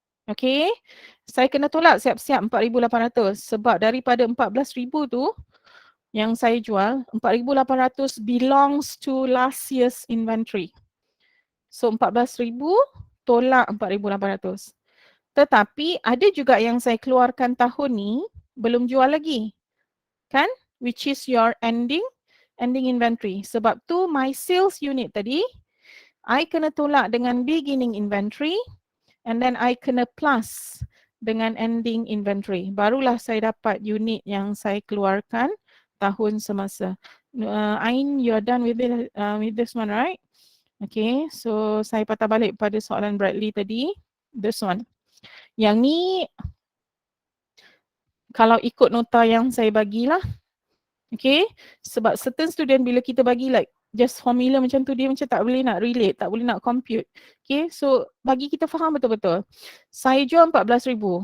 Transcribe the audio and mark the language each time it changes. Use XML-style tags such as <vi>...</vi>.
<ms>Okey, saya kena tolak siap-siap 4,800 sebab daripada 14,000 tu yang saya jual, 4,800</ms> <en>belongs to last year's inventory.</en> <ms>So 14,000 tolak 4,800. Tetapi ada juga yang saya keluarkan tahun ni belum jual lagi. Kan?</ms> <en>Which is your ending inventory.</en> <ms>Sebab tu my sales unit tadi, I kena tolak dengan beginning inventory and then I kena plus dengan ending inventory. Barulah saya dapat unit yang saya keluarkan tahun semasa.</ms> <en>Ain, you are done with this one, right?</en> <ms>Okay, so saya patah balik pada soalan Bradley tadi.</ms> <en>This one.</en> <ms>Yang ni, kalau ikut nota yang saya bagilah, okay, sebab certain student bila kita bagi like just formula macam tu, dia macam tak boleh nak relate, tak boleh nak compute. Okay, so bagi kita faham betul-betul. Saya jual 14,000.</ms>